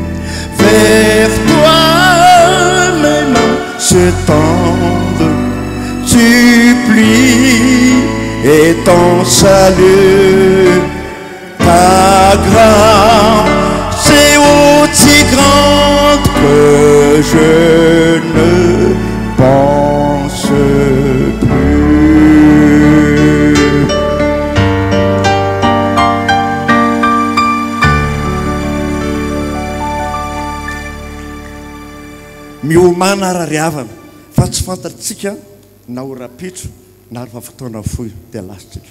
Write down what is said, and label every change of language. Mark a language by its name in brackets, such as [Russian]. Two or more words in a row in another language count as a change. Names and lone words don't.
[French] Vers toi mes mains se tendent, supplie et ton salut, ta grâce est aussi grande que je ne pense plus. [Malagasy] Miomana rariavana fa tsy fantatsika na orapitso na rehefa fotoana fohy dia lasitsika.